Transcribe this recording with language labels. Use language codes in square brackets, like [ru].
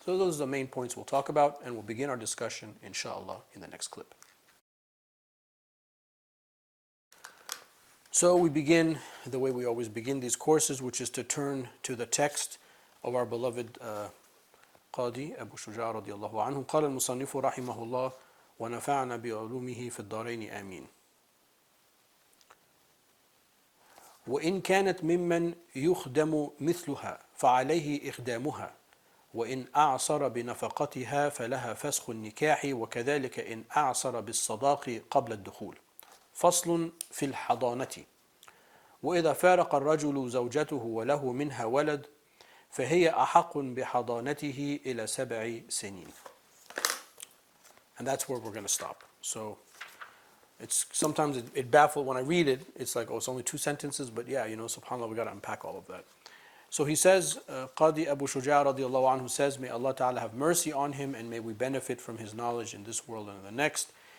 [en] So those are the main points we'll talk about, and we'll begin our discussion, inshallah, in the next clip. So we begin the way we always begin these courses, which is to turn to the text of our beloved Qadi Abu Shuja' radiallahu anhu. [ar] قال المصنف رحمه الله ونفعنا بعلومه في الدارين آمين. وإن كانت ممن يخدم مثلها فعليه إخدامها، وإن أعصر بنفقتها فلها فسخ النكاح، وكذلك إن أعصر بالصداق قبل الدخول. فصل في الحضانة. وإذا فارق الرجل زوجته وله منها ولد فهي أحق بحضانته إلى 7 سنين. [en] And that's where we're going to stop. So it's sometimes it baffles when I read it. It's like, oh, it's only 2 sentences, but yeah, subhanAllah, we got to unpack all of that. So he says, Qadi Abu Shuja' radiallahu anhu says, may Allah Ta'ala have mercy on him and may we benefit from his knowledge in this world and in the next.